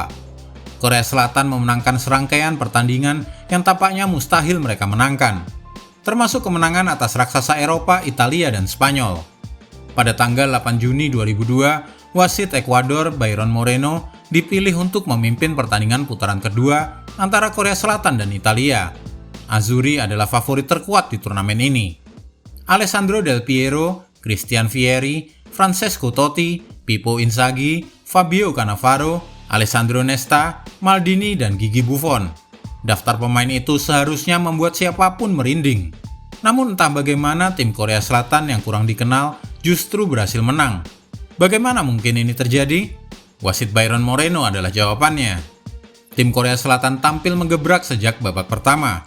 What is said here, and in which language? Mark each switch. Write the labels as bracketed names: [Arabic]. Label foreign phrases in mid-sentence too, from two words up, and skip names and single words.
[Indonesian] Korea Selatan memenangkan serangkaian pertandingan yang tampaknya mustahil mereka menangkan, termasuk kemenangan atas raksasa Eropa, Italia, dan Spanyol. Pada tanggal 8 Juni 2002, wasit Ekuador Byron Moreno dipilih untuk memimpin pertandingan putaran kedua antara Korea Selatan dan Italia. Azzurri adalah favorit terkuat di turnamen ini. Alessandro Del Piero, Christian Vieri, Francesco Totti, Pippo Inzaghi, Fabio Cannavaro, Alessandro Nesta, Maldini, dan Gigi Buffon. Daftar pemain itu seharusnya membuat siapapun merinding. Namun entah bagaimana tim Korea Selatan yang kurang dikenal justru berhasil menang. Bagaimana mungkin ini terjadi? Wasit Byron Moreno adalah jawabannya. Tim Korea Selatan tampil menggebrak sejak babak pertama.